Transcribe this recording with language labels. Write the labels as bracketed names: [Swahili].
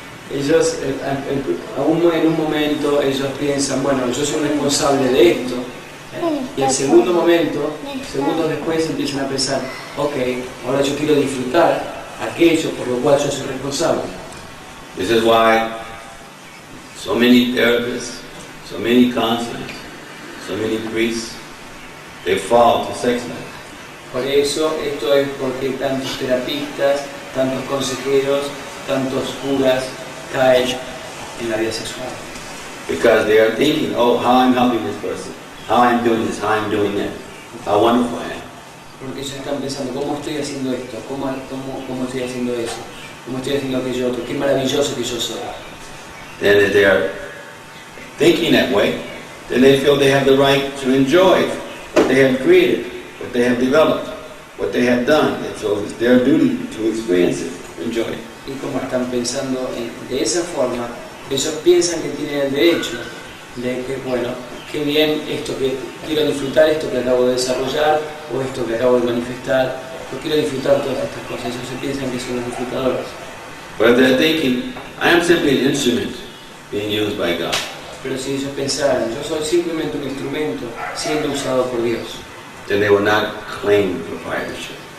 [Spanish] Ellos, aún en un momento, ellos piensan, bueno, yo soy responsable de esto. Y al segundo momento, segundos después, empiezan a pensar, ok, ahora yo quiero disfrutar aquello por lo cual yo soy responsable. [English] This is why so many therapists, so many counselors, so many priests, they fall to sex life. [Spanish] Por eso, esto es porque tantos terapistas, tantos consejeros, tantos curas caen en la vida sexual. [English] Because they are thinking, oh, how I'm helping this person, how I'm doing this, how I'm doing that, how wonderful I am. [Spanish] Porque ellos están pensando, ¿cómo estoy haciendo esto? ¿Cómo estoy haciendo eso? ¿Cómo estoy haciendo aquello otro? ¡Qué maravilloso que yo soy! [English] Then if they are thinking that way, then they feel they have the right to enjoy what they have created, what they have developed, what they have done. And so it's their duty to experience it, enjoy it. [Spanish] Y como están pensando de esa forma, ellos piensan que tienen el derecho de que, bueno, qué bien esto que quiero disfrutar, esto que acabo de desarrollar, o esto que acabo de manifestar, yo quiero disfrutar todas estas cosas. Ellos se piensan que son los disfrutadores. [English] But if they're thinking, I am simply an instrument being used by God, [Spanish] Pero si ellos pensaran, yo soy simplemente un instrumento siendo usado por Dios, [English] then they will not claim proprietorship.